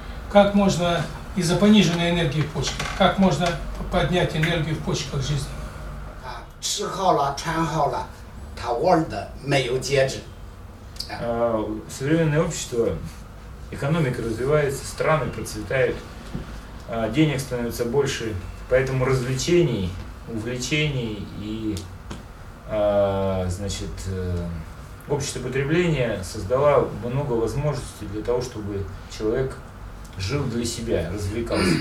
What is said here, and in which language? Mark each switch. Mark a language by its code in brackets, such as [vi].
[ru] Как можно из-за пониженной энергии в почках, как можно поднять энергию в почках жизни? [zh] 吃好了穿好了他玩的没有节制。 [ru] Современное общество, экономика развивается, страны процветают, денег становится больше, поэтому развлечений, увлечений и значит, общество потребления создало много возможностей для того, чтобы человек жил для себя, развлекался.